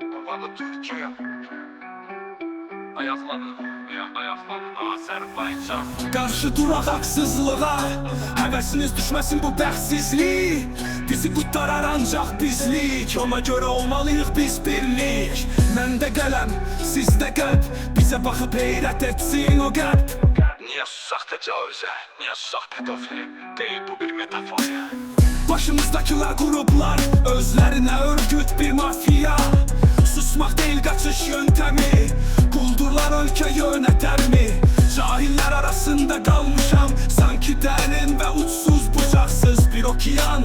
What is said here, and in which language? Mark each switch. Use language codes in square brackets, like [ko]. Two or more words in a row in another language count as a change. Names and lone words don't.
[tr] Ayaklanır Türkiye. Ayaklanır Azerbaycan. Karşı durak haksızlığa, hevesiniz düşmesin bu bəxtsizlik. Bizi kurtarar ancak bizlik, ona göre olmalıyıq biz birlik. [az] Məndə qələm, sizdə qəlb, bizə baxıb heyrət etsin o qəlb. Niye susaq təcavüzə, niye susaq pedofili, [tr] değil bu bir metafor. Başımızdakiler gruplar, özlerine örgüt bir mafya. Susmak değil kaçış yöntemi, kuldurlar ülke yöneter mi? Cahiller arasında kalmışam, sanki derin ve uçsuz bucaksız bir okyan.